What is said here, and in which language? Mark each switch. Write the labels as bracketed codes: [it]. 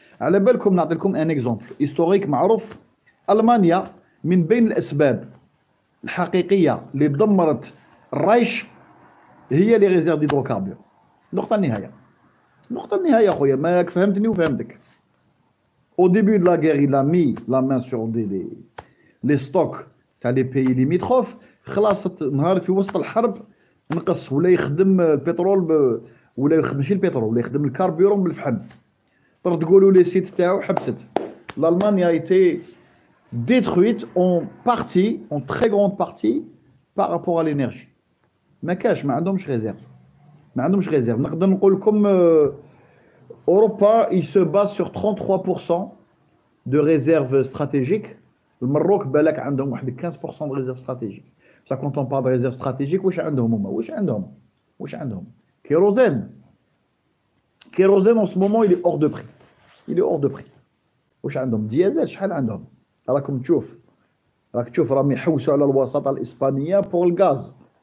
[ar] على بالكم نعطي لكم ان اكزومبل هيستوريك معروف. المانيا من بين الاسباب الحقيقيه اللي دمرت الرايش هي لي ريزيرف ديدروكاربور. نقطة النهاية، نقطة النهاية خويا، ماك فهمتني وفهمتك. [fr] au début de la guerre il a mis la main sur les stocks تاع لي بيي ليميتروف. [ar] خلاص نهار في وسط الحرب نقص ولا يخدم البترول ولا يخدم ماشي البترول، ولا يخدم الكاربيرون بالفحم. تقولوا لي سيت تاعو حبست. [fr] l'Allemagne a été détruite en partie, en très grande partie par rapport à l'énergie. [ar] ما كاش، ما عندهمش ريزيرف، ما عندهمش ريزيرف. نقدر نقول لكم اوروبا [fr] il se base sur 33% de réserve stratégique. [ar] المروك بالك عندهم واحد 15% [fr] de réserve stratégique. ça quand on parle de réserve stratégique [ar] واش عندهم هما؟ واش عندهم كيروزين. [fr] كيروزين en ce moment il est hors de prix، il est hors de prix. [ar] واش عندهم ديازل؟ شحال عندهم؟ راك تشوف راهم يحوسوا على الوساطه الاسبانيه [fr] pour le gaz.